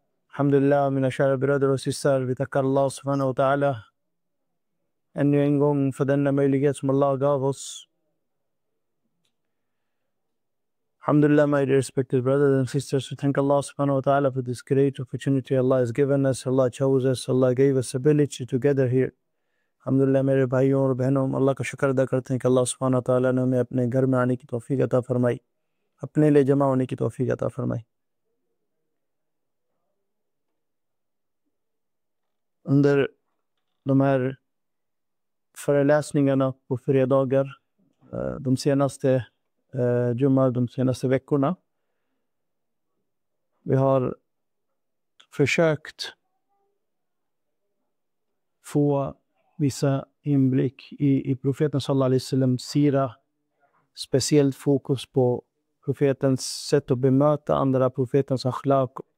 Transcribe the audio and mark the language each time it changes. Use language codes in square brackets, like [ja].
[sv] Alhamdulillah, mina kära bröder och systrar, vi tackar Allah subhanahu wa ta'ala ännu en gång för denna möjlighet som Allah gav oss. [en] Alhamdulillah, my respected brothers and sisters, we thank Allah subhanahu wa ta'ala for this great opportunity Allah has given us. Allah chose us, Allah gave us ability to gather here. [hi] Alhamdulillah, मेरे भाइयों और बहनों, अल्लाह का शुक्र अदा करते हैं कि अल्लाह सुब्हानहू व तआला ने हमें अपने घर में आने की तौफीक अता फरमाई, अपने लिए जमा होने की तौफीक अता फरमाई. [sv] Under de här föreläsningarna på fredagar, de senaste de senaste veckorna, vi har försökt få vissa inblick i profeten sallallahu alaihi wasallam sira, speciellt fokus på profetens sätt att bemöta andra, profetens akhlaq.